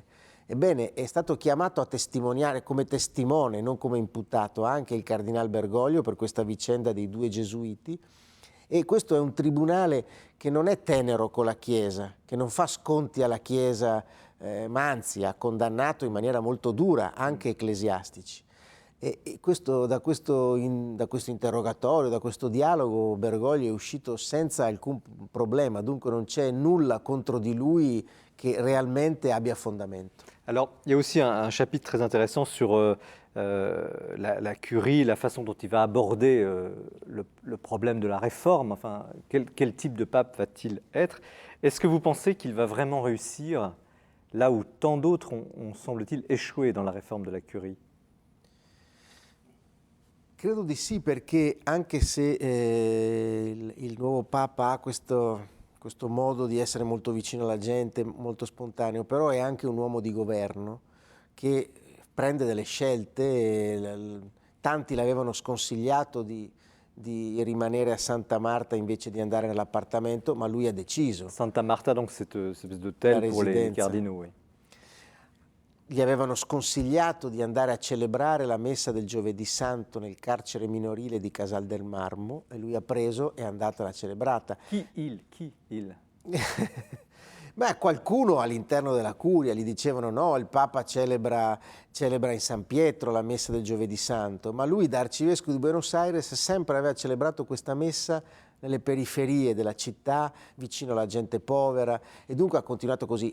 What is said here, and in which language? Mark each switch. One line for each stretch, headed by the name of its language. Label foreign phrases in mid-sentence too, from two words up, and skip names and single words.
Italian: Ebbene, è stato chiamato a testimoniare come testimone, non come imputato, anche il cardinal Bergoglio per questa vicenda dei 2 gesuiti, e questo è un tribunale che non è tenero con la Chiesa, che non fa sconti alla Chiesa, ma anzi ha condannato in maniera molto dura anche ecclesiastici. E da questo interrogatorio, da questo dialogo, Bergoglio è uscito senza alcun problema, dunque non c'è nulla contro di lui che realmente abbia fondamento.
French: Alors, il y a aussi un chapitre très intéressant sur la curie, la façon dont il va aborder le problème de la réforme. Enfin, quel type de pape va-t-il être? Est-ce que vous pensez qu'il va vraiment réussir là où tant d'autres ont semble-t-il, échoué dans la réforme de la curie?
Italian: Credo di sì, perché anche se il nuovo Papa ha questo modo di essere molto vicino alla gente, molto spontaneo, però è anche un uomo di governo che prende delle scelte. Tanti l'avevano sconsigliato di rimanere a Santa Marta invece di andare nell'appartamento, ma lui ha deciso.
French: Santa Marta, donc c'est d'hôtel pour les cardinaux, oui.
Italian: Gli avevano sconsigliato di andare a celebrare la messa del Giovedì Santo nel carcere minorile di Casal del Marmo, e lui ha preso e è andato alla celebrata. Chi il? Beh, qualcuno all'interno della curia gli dicevano: no, il Papa celebra in San Pietro la messa del Giovedì Santo, ma lui da arcivescovo di Buenos Aires sempre aveva celebrato questa messa nelle periferie della città, vicino alla gente povera, e dunque ha continuato così.